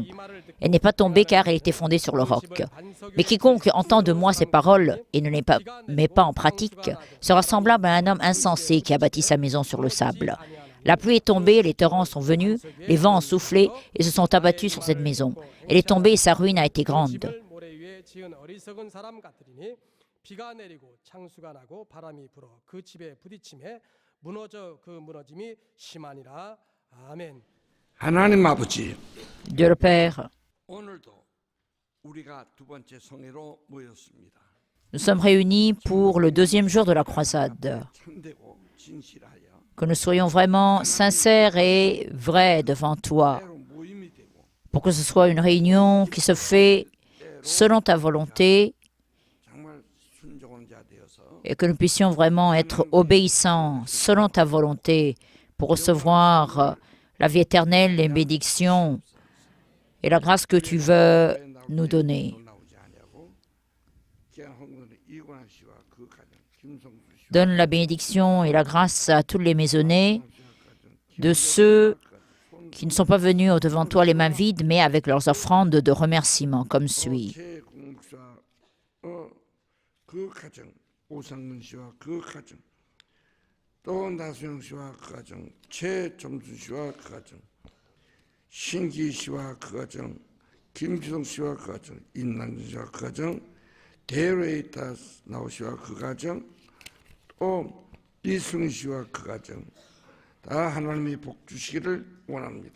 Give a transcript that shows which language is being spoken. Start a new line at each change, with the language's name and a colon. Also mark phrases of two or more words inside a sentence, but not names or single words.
French: Elle n'est pas tombée car elle était fondée sur le roc. Mais quiconque entend de moi ces paroles et ne les met pas en pratique sera semblable à un homme insensé qui a bâti sa maison sur le sable. La pluie est tombée, les torrents sont venus, les vents ont soufflé et se sont abattus sur cette maison. Elle est tombée et sa ruine a été grande.
Korean: 지은 어리석은 사람 같으리니 비가 내리고 창수가 나고 바람이 불어 그 집에 부딪힘에 무너짐이 심하니라. 아멘. 하나님 아버지,
French: Dieu le Père,
Korean: 오늘도 우리가 두 번째 성회로 모였습니다.
French: nous sommes réunis pour le deuxième jour de la croisade.
Korean: 참되고 진실하여
French: Que nous soyons vraiment sincères et vrais devant toi,
Korean: 때로 모임이 되고
French: pour que ce soit une réunion qui se fait selon ta volonté
Korean: 정말 순종한 자 되어서
French: et que nous puissions vraiment être obéissants selon ta volonté pour recevoir la vie éternelle, les bénédictions et la grâce que tu veux nous donner.
Korean: 나오지 아니하고 귀한 헌금을 이광 씨와 그 가정 김성수 씨
French: Donne la bénédiction et la grâce à tous les maisonnés, de ceux qui ne sont pas venus devant toi les mains vides, mais avec leurs offrandes de remerciement, comme suit.
Korean: 최 공목사 그 가정, 오상근 씨와 그 가정, 또 나수영 씨와 그 가정, 최점수 씨와 그 가정, 신기 씨와 그 가정, 김주성 씨와 그 가정, 임남준 씨와 그 가정, 데레이타 나오 씨와 그 가정, 또 이승희 씨와 그 가정, 다 하나님이 복 주시기를 원합니다.